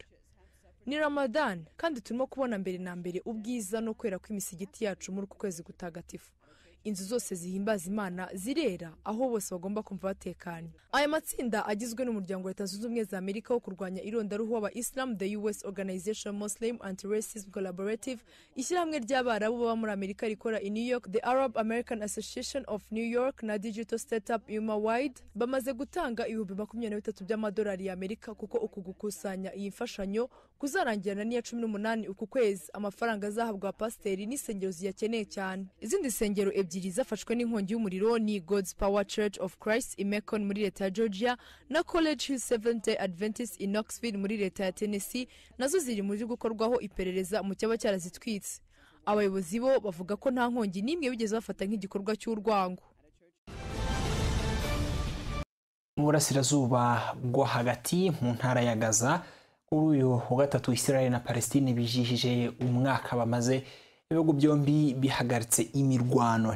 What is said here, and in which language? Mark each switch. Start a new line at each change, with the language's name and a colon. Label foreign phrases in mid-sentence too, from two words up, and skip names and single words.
Kinyarwanda: Ni Ramadan kandi turimo kubona mbere na mbere ubwiza no kwera kw'imisigiti yacu muri uku kwezi gutagatifu. Inzu zose zihimbaza Imana zirera, aho bose bagomba kumva batekanye. Aya matsinda agizwe n'umuryango wa Leta Zunze Ubumwe za Amerika wo kurwanya irondaruhu w'Abayisilamu,
English: the US Organization Muslim Anti-Racism Collaborative,
Kinyarwanda: ishyirahamwe ry'Abarabu baba muri Amerika rikora i New York,
English: the Arab American Association of New York
Kinyarwanda: na Digital Startup Yuma Wide, bamaze gutanga ibihumbi 23 by'amadolari ya Amerika kuko uku gukusanya iyi mfashanyo kuzarangirana n'iya 18 uku kwezi. Amafaranga azahabwa pasiteri n'isengero ziyakeneye cyane. Izindi sengero ebyiri zafashwe n'inkongi y'umuriro ni God's Power Church of Christ i Macon muri leta ya Georgia na College Hill Seventh Day Adventist i Knoxville muri leta ya Tennessee, nazo ziri muri gukorwaho iperereza mu cyaba cyarazitwitse. Abayobozi bo bavuga ko nta nkongi n'imwe bigeze bafata nk'igikorwa cy'urwango. Mu burasirazuba bwo hagati mu ntara ya Gaza, kuri uyu wa gatatu Israel na Palestine bijihije umwaka bamaze ibihugu byombi bihagaritse imirwano.